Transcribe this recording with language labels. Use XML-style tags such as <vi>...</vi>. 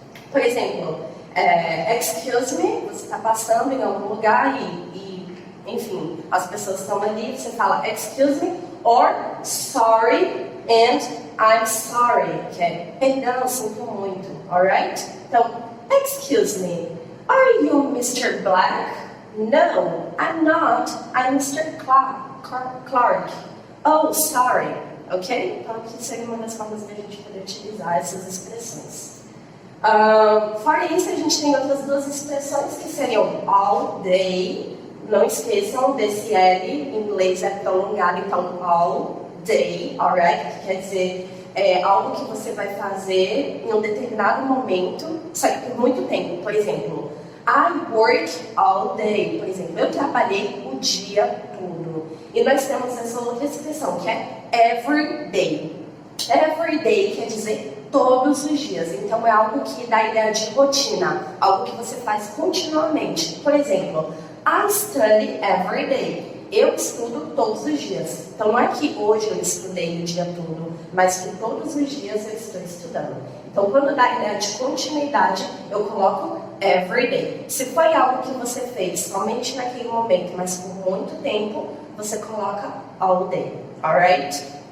<pt>Por exemplo, excuse me, você está passando em algum lugar e, enfim, as pessoas estão ali, você fala</pt> <en>excuse me or sorry and I'm sorry,</en> <pt>que é perdão, sinto muito, alright?</pt> <en>Então, excuse me, are you Mr. Black? No, I'm not, I'm Mr. Clark. Oh, sorry, ok?</en> <pt>Então, aqui seria uma das formas de a gente poder utilizar essas expressões. Fora isso, a gente tem outras duas expressões que seriam all day. Não esqueçam desse L, em inglês é prolongado, então</pt> <en>all day,</en> <pt>alright? Que quer dizer algo que você vai fazer em um determinado momento, só que por muito tempo.</pt> <en>Por exemplo, I work all day.</en> <pt>Por exemplo, eu trabalhei o dia todo. E nós temos essa outra expressão, que é</pt> <en>every day. Every day</en> <pt>quer dizer todos os dias. Então é algo que dá a ideia de rotina, algo que você faz continuamente.</pt> <en>Por exemplo, I study every day.</en> <pt>Eu estudo todos os dias. Então não é que hoje eu estudei o dia todo, mas que todos os dias eu estou estudando. Então quando dá a ideia de continuidade, eu coloco</pt> <en>every day.</en> <pt>Se foi algo que você fez somente naquele momento, mas por muito tempo, você coloca</pt> <en>all day,</en> <pt>alright?</pt>